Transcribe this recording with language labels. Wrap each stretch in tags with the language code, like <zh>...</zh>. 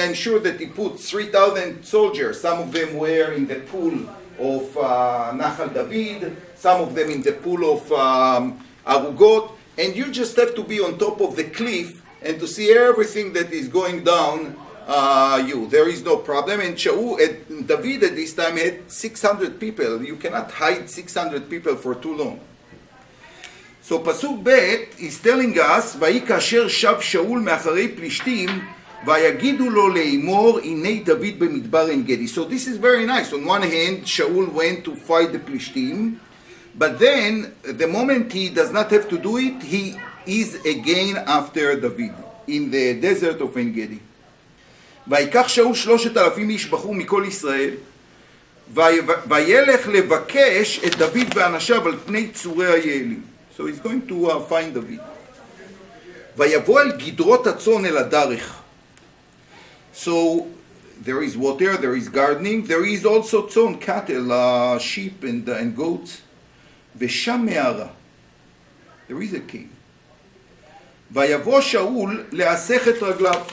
<en>I'm sure that he put 3,000 soldiers. Some of them were in the pool of Nachal David, some of them in the pool of Arugot, and you just have to be on top of the cliff and to see everything that is going down There is no problem. And David at this time had 600 people. You cannot hide 600 people for too long. So Pasuk Bet is telling us,</en> <he>ויהי כאשר שב שאול מאחרי פלישתים, ויגידו לו לאמור, הנה דוד במדבר עין גדי.</he> <en>So this is very nice. On one hand, Shaul went to fight the Plishtim, but then, the moment he does not have to do it, he is again after David, in the desert of עין גדי.</en> <he>ויקח שאול 3,000 איש בחור מכל ישראל, וילך לבקש את דוד ואנשיו על פני צורי היעלים.</he> <en>So he's going to find David.</en> <he>ויבוא אל גדרות הצאן אל הדרך.</he> <en>So there is water, there is gardening, there is also צאן, cattle, sheep and goats.</en> <he>ושם מערה.</he> <en>There is a cave.</en> <he>ויבוא שאול להסך את רגליו.</he>